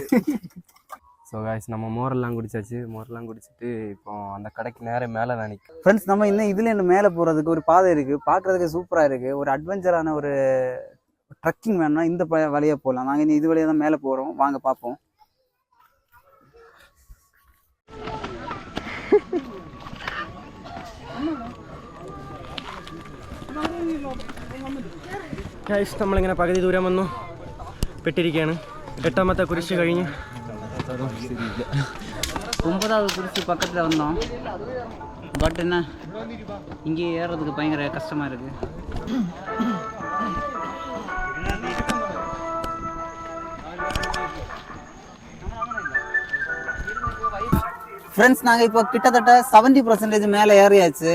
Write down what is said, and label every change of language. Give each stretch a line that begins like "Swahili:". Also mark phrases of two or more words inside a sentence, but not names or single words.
English: so guys,
Tamil: நம்ம மோரெல்லாம் குடிச்சாச்சு. மோரெல்லாம் குடிச்சிட்டு இப்போ அந்த கடைக்கு நேரம் மேலே தான் நிற்கும். ஃப்ரெண்ட்ஸ், நம்ம இன்னும் இதுல இன்னும் மேலே போகிறதுக்கு ஒரு பாதை இருக்குது. பார்க்குறதுக்கு சூப்பராக இருக்குது. ஒரு அட்வென்ச்சரான ஒரு ட்ரக்கிங் வேணும்னா இந்த வழியாக போகலாம். நாங்கள் இன்னும் இது வழியாக தான் மேலே போகிறோம். வாங்க பார்ப்போம்.
Malayalam: നമ്മളിങ്ങനെ പകുതി ദൂരം വന്നു പെട്ടിരിക്കുകയാണ്. 8ാമത്തെ കുരിശ് കഴിഞ്ഞ്
Tamil: 9வது குருசு பக்கத்தில் வந்தோம். பட் என்ன, இங்கே ஏறுறதுக்கு பயங்கர கஷ்டமாக இருக்குது. ஃப்ரெண்ட்ஸ், நாங்கள் இப்போ கிட்டத்தட்ட 70% மேலே ஏறியாச்சு.